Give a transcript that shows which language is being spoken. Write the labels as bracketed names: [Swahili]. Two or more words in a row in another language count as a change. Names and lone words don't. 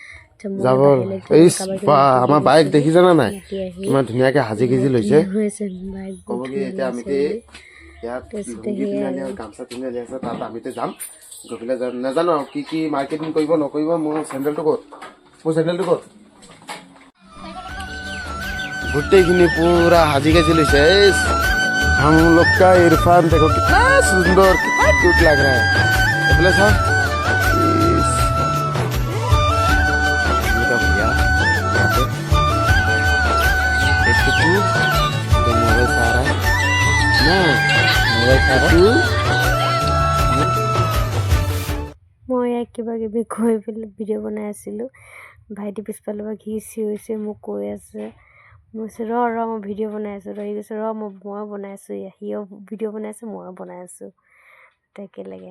[Assamese] আমাৰ বাইক দেখিছানে নাই ইমান ধুনীয়াকৈ সাজি কিজি লৈছে গামছা পিন্ধি আছে তাত আমিতে যাম গৈ পেলাই নাজানো আৰু কি মাৰ্কেটিং কৰিব নকৰিব মোৰ চেণ্ডেলটো ক'ত গোটেইখিনি পুৰা সাজি কাজি লৈছে [Hindi] हम लोग का इरफान देखो कितना सुंदर कितना क्यूट लग रहा है बोले साहब भैया मोबाइल से आ रहा है ना मोबाइल से आ रहा [Assamese] মই কিবা কিবি কৈ পেলাই ভিডিঅ' বনাই আছিলোঁ ভাইটি পিছফালৰ পৰা ঘি চিঞৰিছে মোক কৈ আছে মই কৈছোঁ মই ভিডিঅ' বনাই আছোঁ। সি কৈছে ময়ো বনাই আছোঁ, সিও ভিডিঅ' বনাই আছোঁ, ময়ো বনাই আছোঁ একেলগে।